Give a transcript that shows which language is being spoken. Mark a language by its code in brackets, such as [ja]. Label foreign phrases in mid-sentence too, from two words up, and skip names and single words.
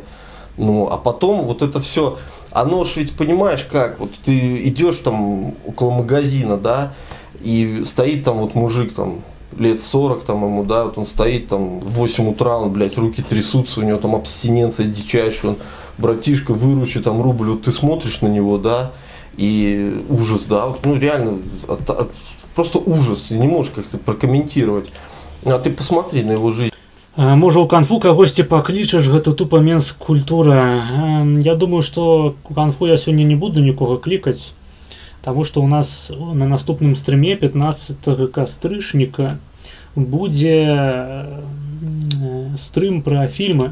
[ru] Ну, а потом вот это все, оно ж ведь, понимаешь, как, вот ты идешь там около магазина, да, и стоит там вот мужик там, лет 40 там ему, да, вот он стоит там в 8 утра, он, блядь, руки трясутся, у него там абстиненция дичайшая, он, братишка, выручи там рубль, вот ты смотришь на него, да, и ужас, да, вот, ну реально, просто ужас, ты не можешь как-то прокомментировать, а ты посмотри на его жизнь. [be] Можа, у канфу кагосьці паклічаш, гэта тупа менс-культура. Я думаю, што у канфу я сёння не буду нікога клікаць, таму што у нас на наступным стрыме 15 кастрычніка будзе стрым пра фільмы.